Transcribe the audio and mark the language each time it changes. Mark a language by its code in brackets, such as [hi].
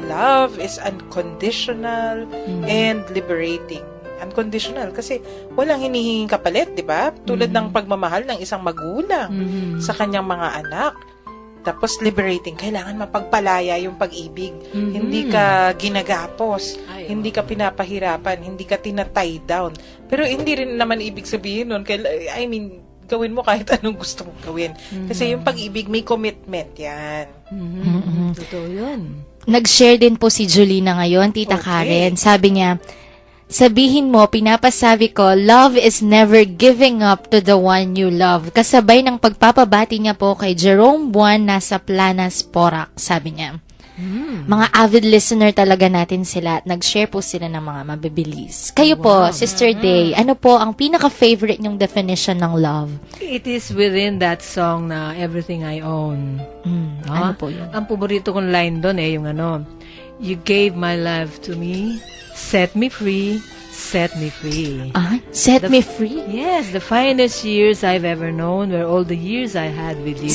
[en] Love is unconditional and liberating. [tl] Unconditional kasi walang hinihinging kapalit, di ba? Tulad ng pagmamahal ng isang magulang sa kanyang mga anak. Tapos liberating, kailangan mapagpalaya yung pag-ibig. Hindi ka ginagapos, hindi ka pinapahirapan, hindi ka tinatay down. Pero hindi rin naman ibig sabihin nun, gawin mo kahit anong gusto mong gawin. Kasi yung pag-ibig, may commitment yan. Totoo yun. Nag-share din po si Julina ngayon, Tita Okay. Karen. Sabi niya, Sabihin mo, pinapasabi ko, [en] love is never giving up to the one you love. [tl] Kasabay ng pagpapabati niya po kay Jerome Buwan nasa Planas, Porac, sabi niya. Mga avid listener talaga natin sila at nag-share po sila ng mga mabibilis. Kayo po, Sister Day, ano po ang pinaka-favorite niyong definition ng love? [en] It is within that song na Everything I Own. [tl] Ano po yun? Ang paborito kong line doon yung [en] You gave my love to me, set me free, set me free. Set me free? Yes, the finest years I've ever known were all the years I had with you.